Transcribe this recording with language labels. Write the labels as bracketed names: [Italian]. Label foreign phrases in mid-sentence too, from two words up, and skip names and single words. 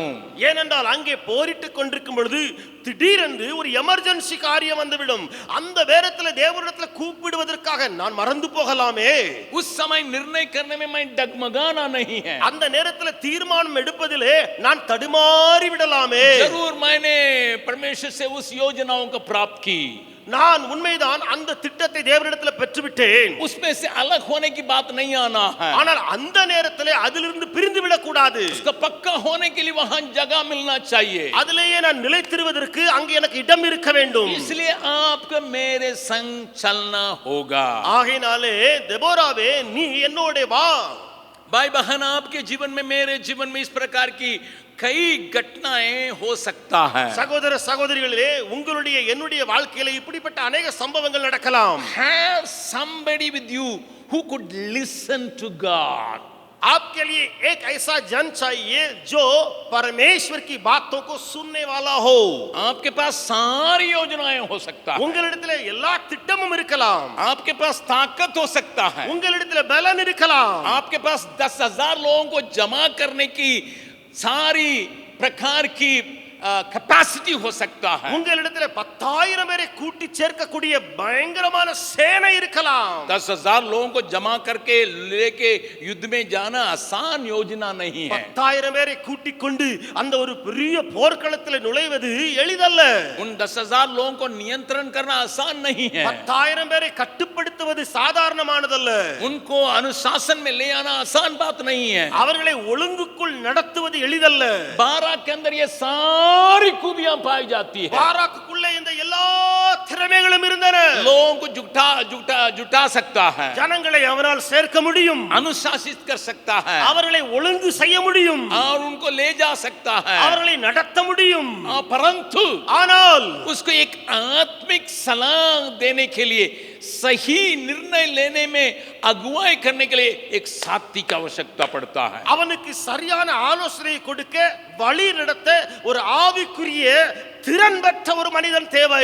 [Tamil] ஏனென்றால் அங்கே போரிட்டுக் கொண்டிருக்கும் பொழுது திடீரென்று ஒரு எமர்ஜென்சி காரியம் வந்துவிடும். அந்த நேரத்தில் தேவனிடத்தில் கூப்பிடுவதற்காக நான் மறந்து போகலாமே. [Hindi] उस समय निर्णय करने में मैं डगमगाना नहीं है. [Tamil] அந்த நேரத்தில் தீர்மானம் எடுப்பதிலே நான் தடுமாறி விடலாமே. [Hindi] जरूर मैंने परमेश्वर से उस योजनाओं को प्राप्त की, [Tamil] நான் உண்மைதான் அந்த திட்டத்தை தேவனிடத்தில் பெற்றுவிட்டேன். [Hindi] उसमें से अलग होने की बात नहीं आना है. [Tamil] ஆனால் அந்த நேரத்திலே அதிலிருந்து பிரிந்து விடக்கூடாது. [Hindi] उसका पक्का होने के लिए वहां जगह मिलना चाहिए. [Tamil] அதிலேயே நான் நிலைத்திருவதற்கு அங்கே எனக்கு இடம் இருக்க வேண்டும். [Hindi] इसलिए आपको मेरे संग चलना होगा. [Tamil] ஆகையினாலே தெபோராவே நீ என்னோட வா. [Hindi] भाई बहन, आपके जीवन में मेरे जीवन में इस प्रकार की कई घटनाएं हो सकता है. [Tamil] சகோதர சகோதரிகளே, உங்களுடைய என்னுடைய வாழ்க்கையில இப்படிப்பட்ட अनेक சம்பவங்கள் நடக்கலாம். [English] Have somebody with you who could listen to God. [Hindi] आपके लिए एक ऐसा जन चाहिए जो परमेश्वर की बातों को सुनने वाला हो. आपके पास सारी योजनाएं हो सकता है, [Tamil] உங்களிடத்திலே எல்லா திட்டமும் இருக்கலாம், [Hindi] आपके पास ताकत हो सकता है, [Tamil] உங்களிடத்திலே பலன் இருக்கலாம், [Hindi] आपके पास 10,000 लोगों को जमा करने की सारी प्रकार की कैपेसिटी हो सकता है. [Tamil] உங்களிடத்திலே 10,000 பேரை கூட்டி சேர்க்கக்கூடிய பயங்கரமான சேனை இருக்கலாம். [Hindi] 10,000 लोगों को जमा करके लेके युद्ध में जाना आसान योजना नहीं है. [Tamil] 10,000 பேரை கூட்டிக் கொண்டு அந்த ஒரு பெரிய போர்க்களத்தில் நுழைவது எளிதல்ல. [Hindi] उन 10,000 लोगों को नियंत्रण करना आसान नहीं है. [Tamil] 10,000 பேரை கட்டுப்படுத்துவது சாதாரணமானதல்ல. [Hindi] उनको अनुशासन में ले आना आसान बात नहीं है. [Tamil] அவர்களை ஒழுங்குக்குள் நடத்துவது எளிதல்ல. [Hindi] बाराक के अंदर ये सारी खूबियां पाई जाती है. [Tamil] பாராக்குக்குள்ளே இந்த எல்லா திறமைகளும் இருந்தன. [Hindi] लोगों को जुटा सकता है, [Tamil] ஜனங்களை அவரால் சேர்க்க முடியும், [Hindi] अनुशासित कर सकता है, [Tamil] அவர்களை ஒழுங்கு செய்ய முடியும், [Hindi] और उनको ले जा सकता है. [Tamil] அவர்களை நடத்த முடியும். [Hindi] परंतु [Tamil] ஆனால் [Hindi] उसको एक आत्मिक सलाह देने के लिए, सही निर्णय लेने में अगुवाई करने के लिए एक साथी की आवश्यकता पड़ता है. [Tamil] அவனுக்கு சரியான ஆலோசனை கொடுக்க, வழி நடத்த ஒரு ஆவிக்குரிய திறன் பெற்ற ஒரு மனிதன் தேவை.